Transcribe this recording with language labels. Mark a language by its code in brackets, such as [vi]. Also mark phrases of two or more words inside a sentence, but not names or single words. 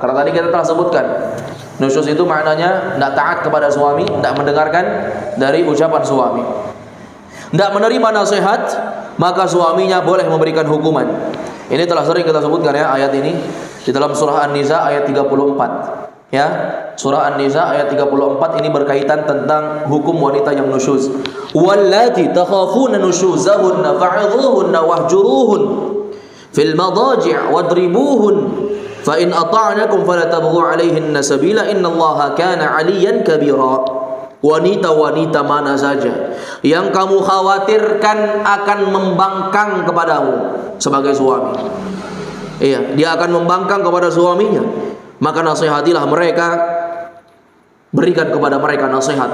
[id] Karena tadi kita telah sebutkan, nusyuz itu maknanya tidak taat kepada suami, tidak mendengarkan dari ucapan suami, tidak menerima nasihat, maka suaminya boleh memberikan hukuman. Ini telah sering kita sebutkan ya, ayat ini di dalam surah An-Nisa ayat 34. Ya, surah An-Nisa ayat 34 ini berkaitan tentang hukum wanita yang nusyuz. [ar] واللاتي تخافون نشوزهن فعظوهن واهجروهن في المضاجع واضربوهن فإن أطعنكم فلا تبغوا عليهن سبيلا إن الله كان عليا كبيرا. [id] Wanita-wanita mana saja yang kamu khawatirkan akan membangkang kepadamu sebagai suami. Iya, dia akan membangkang kepada suaminya, maka nasihatilah mereka, berikan kepada mereka nasihat.